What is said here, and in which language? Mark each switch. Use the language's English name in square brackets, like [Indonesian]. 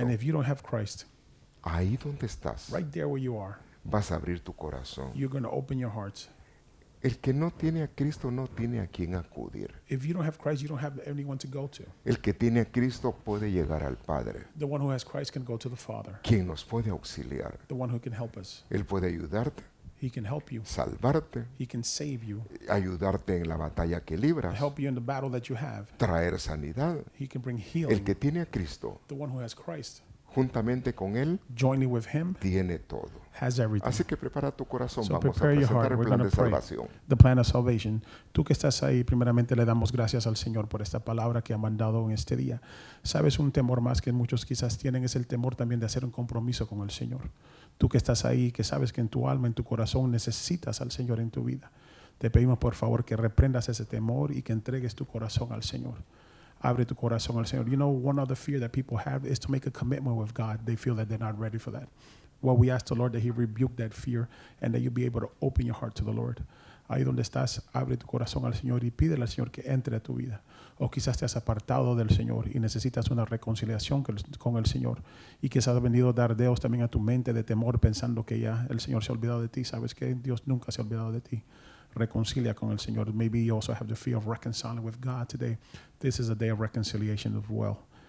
[English] And if you don't have Christ, [Spanish] ahí donde estás, [English] right there where you are, [Spanish] vas a abrir tu corazón. [English] you're going to open your heart. [Spanish] El que no tiene a Cristo no tiene a quien acudir. [English] If you don't have Christ, you don't have anyone to go to. [Spanish] El que tiene a Cristo puede llegar al Padre, [English] The one who has Christ can go to the Father, [Spanish] quien nos puede auxiliar. [English] the one who can help us. [Spanish] Él puede ayudarte, [English] He can help you. [Spanish] salvarte, [English] He can save you, [Spanish] ayudarte en la batalla que libras, [English] help you in the battle that you have. [Spanish] traer sanidad. [English] He can bring [Spanish] El [English] healing. [Spanish] que tiene a Cristo, [English] The one who has Christ, [Spanish] juntamente con Él, [English] joining with Him, [Spanish] tiene todo. [English] has everything. [Spanish] Así que prepara tu corazón. [English] So [Spanish] Vamos a [English] prepare your [Spanish] presentar [English] heart. [Spanish] el [English] We're [Spanish] plan [English] going to pray [Spanish] salvación. [English] the plan of salvation. [Spanish] Tú que estás ahí, primeramente le damos gracias al Señor por esta palabra que ha mandado en este día. Sabes, un temor más que muchos quizás tienen es el temor también de hacer un compromiso con el Señor. Tú que estás ahí, que sabes que en tu alma, en tu corazón necesitas al Señor en tu vida. Te pedimos por favor que reprendas ese temor y que entregues tu corazón al Señor. Abre tu corazón al Señor. [English] You know, one other fear that people have is to make a commitment with God. They feel that they're not ready for that. Well, we ask the Lord that He rebuke that fear and that you be able to open your heart to the Lord. [Spanish] Ahí donde estás, abre tu corazón al Señor y pídele al Señor que entre a tu vida. O quizás te has apartado del Señor y necesitas una reconciliación con el Señor. Y quizás has venido dardeos también a tu mente de temor pensando que ya el Señor se ha olvidado de ti. Sabes que Dios nunca se ha olvidado de ti. Reconcilia con el Señor. [English] Maybe you also have the fear of reconciling with God today. This is a day of reconciliation as well.